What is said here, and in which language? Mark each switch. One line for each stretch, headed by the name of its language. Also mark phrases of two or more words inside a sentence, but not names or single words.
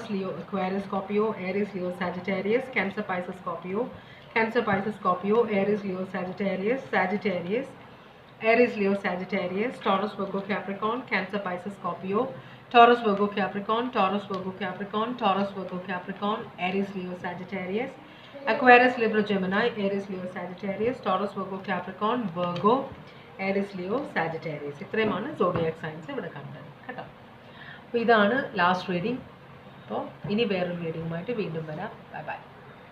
English: Leo, Aquarius, Scorpio, Aries, Leo, Sagittarius, Cancer, Pisces, Scorpio, Cancer, Pisces, Scorpio, Aries, Leo, Sagittarius, Sagittarius, Aries, Leo, Sagittarius, Taurus, Virgo, Capricorn, Cancer, Pisces, Scorpio, Taurus, Virgo, Capricorn, Taurus, Virgo, Capricorn, Taurus, Virgo, Capricorn, Aries, Leo, Sagittarius, Aquarius, Libra, Gemini, Aries, Leo, Sagittarius, Taurus, Virgo, Capricorn, Virgo, Aries, Leo, Sagittarius.
Malayalam: ഇത്രയുമാണ്
English: zodiac signs
Malayalam: ഇവിടെ കണ്ടത് കേട്ടോ. അപ്പോൾ ഇതാണ്
English: last reading.
Malayalam: അപ്പോൾ ഇനി വേറൊരു റീഡിങ്ങുമായിട്ട് വീണ്ടും വരാം.
English: bye bye.